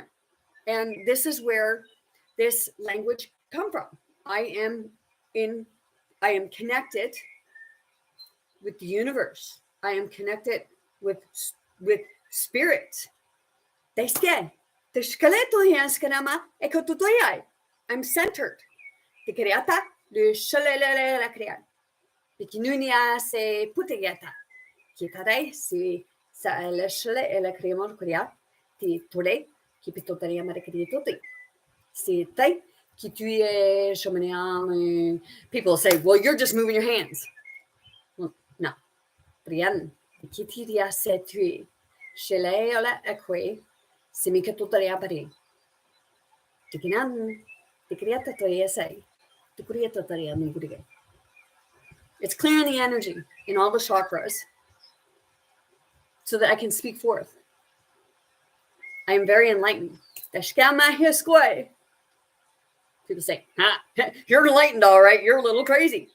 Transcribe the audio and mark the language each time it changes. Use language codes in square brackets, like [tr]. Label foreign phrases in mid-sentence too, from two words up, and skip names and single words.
[en] And this is where this language come from. I am connected with the universe. I am connected with spirit. I'm centered. Se putegeta. Kitare si sa eleshele ele kremor kuria ti tole ki pitotaria marekri toti. Si tai ki tuye shomaniam. People say, well, you're just moving your hands. Well, no. Brian, kitiria se tui. Shele ola ekwe. Simika totaria pari. Tikinan. Tikriata toye say. Tikuria totaria mugurige. It's clearing the energy in all the chakras so that I can speak forth. I am very enlightened. People say, you're enlightened, all right. You're a little crazy.